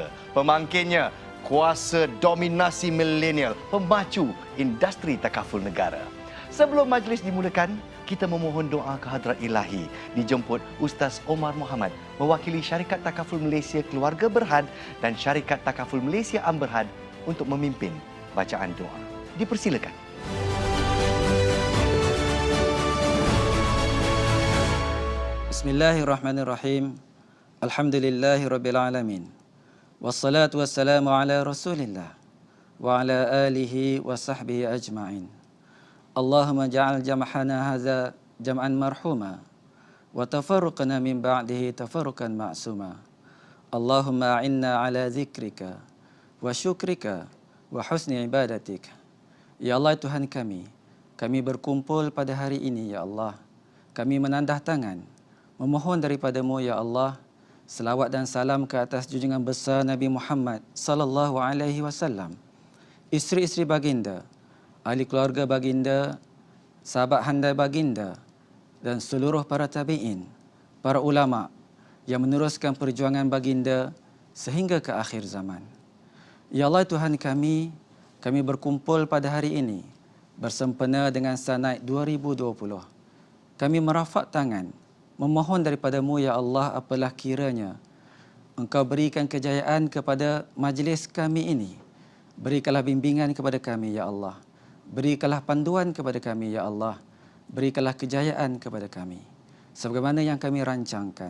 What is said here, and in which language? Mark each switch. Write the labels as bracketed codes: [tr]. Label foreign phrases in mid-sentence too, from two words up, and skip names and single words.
[ms] Pemangkinnya, kuasa dominasi milenial, pemacu industri takaful negara. Sebelum majlis dimulakan, kita memohon doa kehadrat ilahi. Dijemput Ustaz Omar Muhammad, mewakili Syarikat Takaful Malaysia Keluarga Berhad dan Syarikat Takaful Malaysia Am Berhad untuk memimpin bacaan doa. Dipersilakan. [ar] بسم الله الرحمن الرحيم. الحمد لله رب العالمين. والصلاة والسلام على رسول الله وعلى آله وصحبه أجمعين. اللهم اجعل جمعنا هذا جمعا مرحوما وتفرقنا من بعده تفرقا معصوما. اللهم أعنا على ذكرك وشكرك وحسن عبادتك. [ms] Ya Allah Tuhan kami berkumpul pada hari ini ya Allah. Kami menandah tangan memohon daripadamu ya Allah selawat dan salam ke atas junjungan besar Nabi Muhammad [ar] صلى الله عليه وسلم, [ms] isteri-isteri baginda, ahli keluarga baginda, sahabat handai baginda dan seluruh para tabi'in, para ulama yang meneruskan perjuangan baginda sehingga ke akhir zaman. Ya Allah Tuhan kami berkumpul pada hari ini bersempena dengan Star Night 2020. Kami merafak tangan memohon daripadamu ya Allah, apalah kiranya Engkau berikan kejayaan kepada majlis kami ini. Berikanlah bimbingan kepada kami ya Allah. Berikanlah panduan kepada kami ya Allah. Berikanlah kejayaan kepada kami sebagaimana yang kami rancangkan.